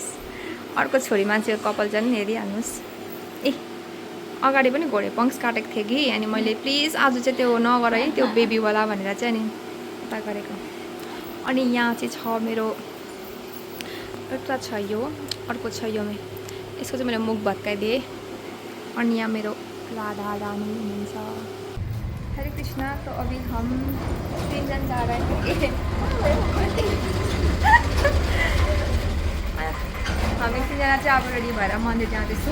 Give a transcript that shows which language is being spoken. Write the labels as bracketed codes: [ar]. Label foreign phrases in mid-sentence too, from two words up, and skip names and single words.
[ne] अर्को छोरी मान्छेको कपाल झन् हेरिहाल्नुहोस्। अगाडि पनि घोडे पङ्क्स काटेको थिएँ कि, अनि मैले प्लिज आज चाहिँ त्यो नगर है, त्यो बेबीवाला भनेर चाहिँ अनि उता गरेको। अनि यहाँ चाहिँ छ मेरो एउटा छ यो, अर्को छ यो यसको चाहिँ मैले मुख भत्काइदिएँ। अनि यहाँ मेरो राधा रानी हुनुहुन्छ। [hi] हरे कृष्णा। तो अभी हम 3 जन जा रहे हैं। [ne] हामी 3 जना चाहिँ अब रेडी भएर मन्दिर जाँदैछौँ।